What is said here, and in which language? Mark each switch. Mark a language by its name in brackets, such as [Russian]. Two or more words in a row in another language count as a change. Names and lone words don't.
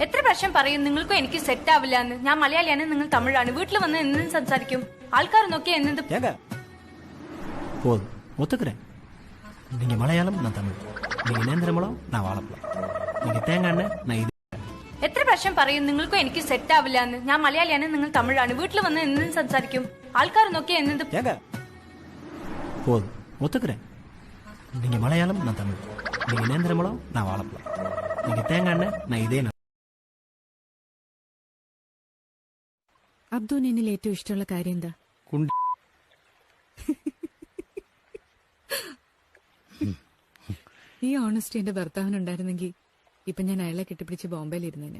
[Malayalam] പ്രാവശ്യം പറയും നിങ്ങൾക്കും എനിക്ക് സെറ്റ് ആവില്ല എന്ന്. ഞാൻ മലയാളിയാണ്, നിങ്ങൾ തമിഴാണ്. വീട്ടിൽ വന്ന് എന്തും സംസാരിക്കും. ആൾക്കാർ നോക്കിയാ എന്നത് [Tamil] போதும் ஒத்துக்கிறேன். நீங்க மலையாளம், நான் தமிழ். நீங்க நேந்திரமலம், நான் வாழைப்பழம். நீங்க தேங்காய் எண்ணெய், நான் இது. [Malayalam] എത്ര പ്രാവശ്യം പറയും നിങ്ങൾക്കും എനിക്ക് സെറ്റ് ആവില്ല എന്ന്. ഞാൻ മലയാളിയാണ്, നിങ്ങൾ തമിഴാണ്. വീട്ടിൽ വന്ന് എന്തും സംസാരിക്കും. ആൾക്കാർ നോക്കിയാ എന്നത് [Tamil] போதும் ஒத்துக்கிறேன். நீங்க மலையாளம், நான் தமிழ். நீங்க நேந்திரமலம், நான் வாழைப்பழம். நீங்க தேங்காய் எண்ணெய், நான் இதே. [Malayalam] അബ്ദു എന്നിൽ ഏറ്റവും ഇഷ്ടമുള്ള കാര്യം എന്താ? ഈ ഓണസ്റ്റി എന്റെ ഭർത്താവിനുണ്ടായിരുന്നെങ്കിൽ ഇപ്പൊ ഞാൻ അയാളെ കെട്ടിപ്പിടിച്ച് ബോംബെയിൽ ഇരുന്നേനെ.